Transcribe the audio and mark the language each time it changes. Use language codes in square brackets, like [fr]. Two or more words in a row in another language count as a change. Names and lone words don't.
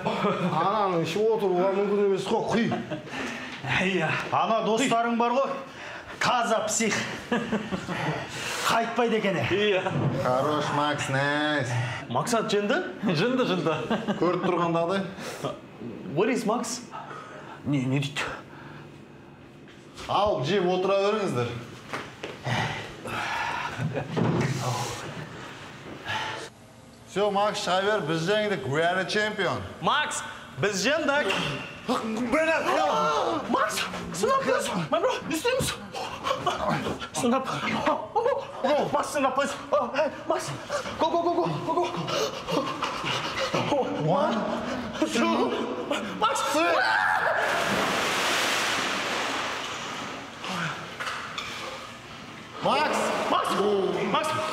[kk] Ананың іші отыруға мүмкін емес қой, құй. Ана достарың бар ғой. Таза псих. Қайтпайды екен. Хорош, Макс, найс. Максат жынды? Жынды. Көріп тұрғандағыдай. [en] Where is Max? [kk] Не дейді? Ал, жеп отыра беріңіздер. Все, Макс, шыға бер, біз жеңдік, [en] we are the champion. [kk] Макс, біз жындық. Макс, сынап біз. [en] My bro, [kk] не істейміз? Сынап. Макс, сынап біз. [en] Макс, go. 1, 2, Макс, Макс!